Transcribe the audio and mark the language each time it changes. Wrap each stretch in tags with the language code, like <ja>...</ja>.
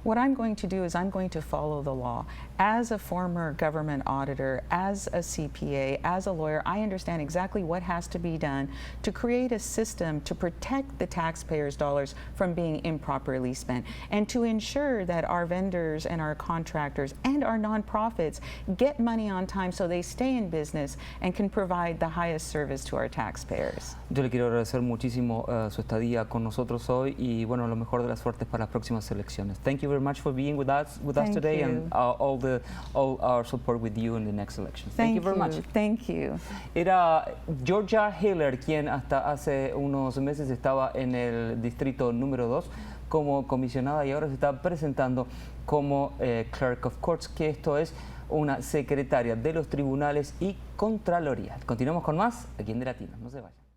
<en>What I'm going to do is I'm going to follow the law. As a former government auditor, as a CPA, as a lawyer, I understand exactly what has to be done to create a system to protect the taxpayers' dollars from being improperly spent, and to ensure that our vendors and our contractors and our nonprofits get money on time so they stay in business and can provide the highest service to our taxpayers.</en> <es>Yo le quiero agradecer muchísimo su estadía con nosotros hoy, y bueno, lo mejor de las suertes para las próximas elecciones.</es> <en>Thank you very much for being with us today, and all our support with you in the next election. Thank you very much. Thank you.</en> <es>Era Gerogia, quien hasta hace unos meses estaba en el distrito número 2 como comisionada, y ahora se está presentando como Clerk of Courts, que esto es una secretaria de los tribunales y Contraloría. Continuamos con más aquí en De Latinos. No se vayan.</es>